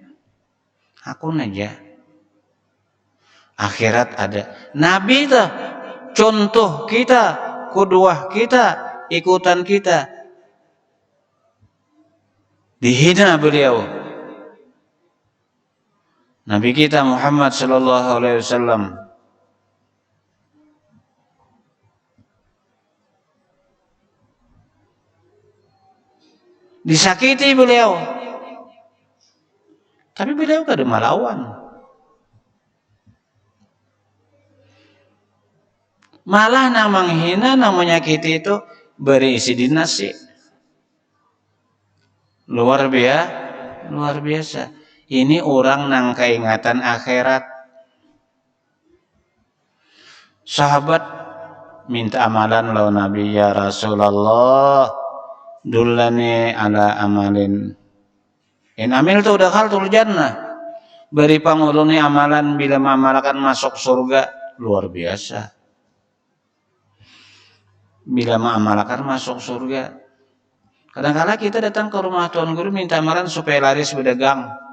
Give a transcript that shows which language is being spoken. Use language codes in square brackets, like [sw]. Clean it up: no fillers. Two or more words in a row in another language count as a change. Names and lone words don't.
[bjn] Hakun aja. Akhirat ada. Nabi itu contoh kita, kuduah kita, ikutan kita. Dihina beliau. Nabi kita Muhammad [ar] صلى الله عليه وسلم. [bjn] Disakiti beliau. Tapi beliau kada melawan. Malah namang hina, namanya menyakiti itu berisi dinasi. Luar biasa. Ini orang nang keingatan akhirat. Sahabat minta amalan lawan Nabi, [ar] يا رسول الله. دلني على عمل إن عملته دخلت الجنة. [bjn] Beri panguluni amalan bila mengamalkan masuk surga. Luar biasa. Bila mengamalkan masuk surga. Kadang-kadang kita datang ke rumah Tuan Guru minta amalan supaya laris berdagang.